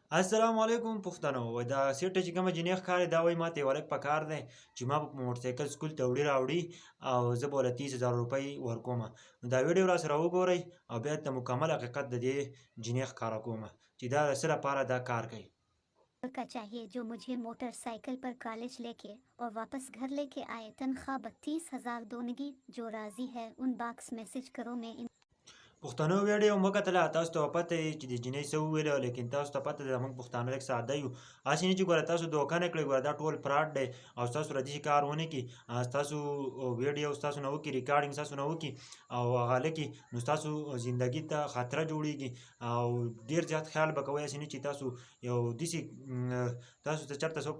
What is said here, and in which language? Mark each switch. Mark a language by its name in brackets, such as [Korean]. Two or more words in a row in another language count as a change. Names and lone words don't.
[Pashto] السلام علیکم پښتنو دا سیټه چې کومه جنې ښکاري دا وایي ماته یو هلک پکار دی چې ما به په موټرسایکل سکول ته وړي راوړي او زه به ورله 30,000 روپۍ ورکومه نو دا ویډیو راسره وګورئ او بیا د مکمل حقیقت د دې جنې ښکاره کومه چې دا د څه لپاره دا کار کوي [Urdu] کا چاہیے جو مجھے موٹرسائیکل پر کالج لے کے اور واپس گھر لے کے آئے. تنخواہ 32,000 دونگی. جو راضی ہے ان باکس میسج کرو. मैं [Pashto] پښتنو ویډیو مه کتله تاسو ته به پته وي چې د جنۍ څه وویله لیکن تاسو ته پته ده زموږ پښتانه لږ ساده یو هسې نه چې ګوره تاسو دوکه نه کړئ ګوره دا ټول فراډ دی او ستاسو سره داسې کار ونه کړي ستاسو ویډیو ستاسو نه وکړي ریکارډینګ ستاسو نه وکړي او هغه هلکې نو ستاسو زندګي ته خطره جوړېږي او ډېر زیات خیال به کوئ هسې نه چې تاسو یو داسې تاسو ته چېرته څوک